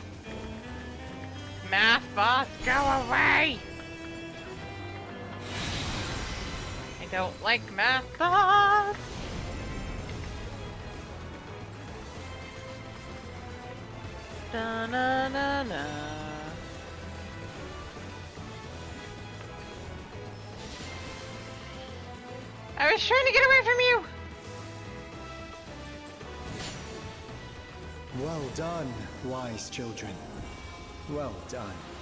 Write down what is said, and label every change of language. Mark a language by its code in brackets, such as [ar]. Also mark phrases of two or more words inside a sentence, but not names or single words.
[en] Math boss, go away! Don't like mascots. Da na na na. I was trying to get away from you. Well done, wise children. Well done.